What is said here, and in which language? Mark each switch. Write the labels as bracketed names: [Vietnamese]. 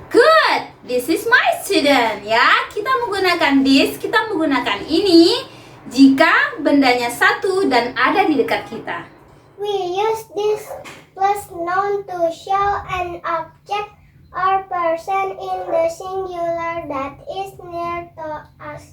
[English] Good, this is my student ya. [Indonesian] Kita menggunakan this, kita menggunakan ini jika bendanya satu dan ada di dekat kita. [English] We use this plus noun to show an object or person in the singular that is near to us.